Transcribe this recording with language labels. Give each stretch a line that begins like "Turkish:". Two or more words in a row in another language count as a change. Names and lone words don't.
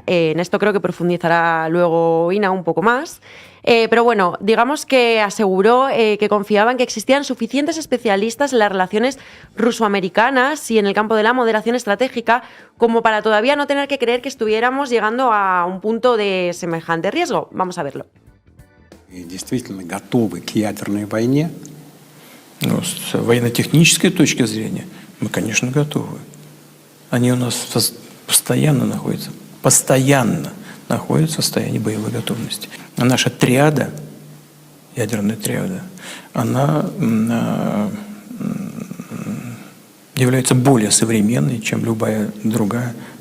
Spanish: En esto creo que profundizará luego Ina un poco más. Pero bueno, digamos que aseguró que confiaba en que existían suficientes especialistas en las relaciones ruso-americanas y en el campo de la moderación estratégica como para todavía no tener que creer que estuviéramos llegando a un punto de semejante riesgo. Vamos a verlo.
Russian: Действительно готовы к ядерной войне? Ну, с военно-технической точки зрения мы, конечно, готовы. Они у нас постоянно находятся в состоянии боевой готовности. А наша триада, ядерная триада, она является более современной, чем любая другая триада.